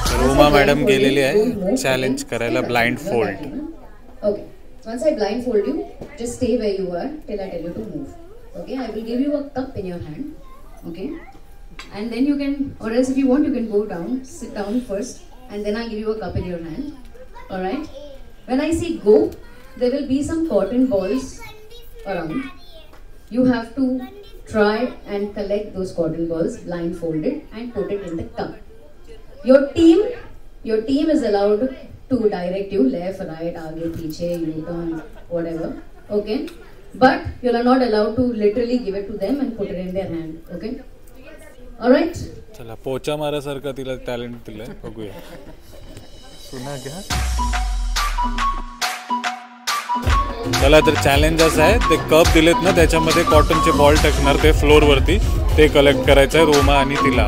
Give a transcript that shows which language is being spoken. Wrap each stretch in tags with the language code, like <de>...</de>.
<mr>Uma madam गेलेली आहे challenge करायला blind fold.</mr> <en>Okay. Once I blindfold you, just stay where you are till I tell you to move. Okay. I will give you a cup in your hand. Okay. And then you can, or else if you want, you can go down, sit down first, and then I give you a cup in your hand. All right. When I say go, there will be some cotton balls around. You have to try and collect those cotton balls blindfolded and put it in the cup. Your team is allowed to direct you left, right,</en> <hi>आगे, पीछे,</hi> <en>U-turn, whatever. Okay, but you are not allowed to literally give it to them and put it in their hand. Okay, all right.</en> <mr>चला, पोचा मारासारखा तिला talent दिलाय, बघूया. पुन्हा घ्या. चला, तर चॅलेंज असं आहे, ते कप दिलेत ना, त्याच्यामध्ये कॉटनचे बॉल टाकणार, ते फ्लोर वरती ते कलेक्ट करायचं आहे रोमा आणि तिला.</mr>